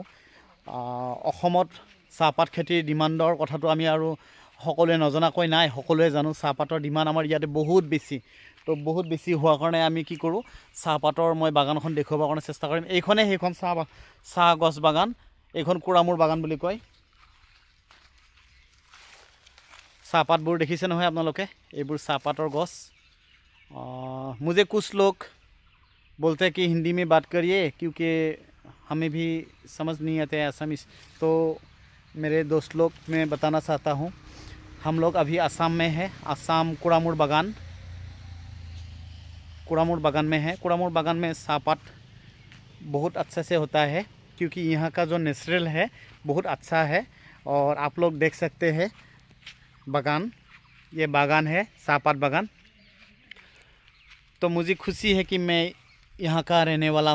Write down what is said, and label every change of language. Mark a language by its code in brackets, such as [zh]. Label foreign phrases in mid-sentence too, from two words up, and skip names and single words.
[as] অসমত চাহপাত খেতিৰ ডিমাণ্ডৰ কথাটো আমি আৰু সকলোৱে নজনাকৈ নাই সকলোৱে জানো চাহপাতৰ ডিমাণ্ড আমাৰ ইয়াতে বহুত বেছি তো বহুত বেছি হোৱাৰ কাৰণে আমি কি কৰো চাহপাতৰ মই বাগানখন দেখুৱাবৰ কাৰণে চেষ্টা কৰিম এইখনে সেইখন চাহ গছ বাগান এইখন কুৰামুৰ বাগান বুলি কয় চাহপাতবোৰ দেখিছে নহয় আপোনালোকে এইবোৰ চাহপাতৰ গছ [hi] मुझे कुछ लोग बोलते हैं कि हिंदी में बात करिए क्योंकि हमें भी समझ नहीं आते असमीज तो मेरे दोस्त लोग मैं बताना चाहता हूँ हम लोग अभी असम में है असम कुरामुर बागान में है कुरामुर बागान में सापात बहुत अच्छा से होता है क्योंकि यहाँ का जो नेचुरल है बहुत अच्छा है और आप लोग देख सकते हैं बागान ये बागान है सापात बागान तो मुझे खुशी है कि मैं यहाँ का रहने वाला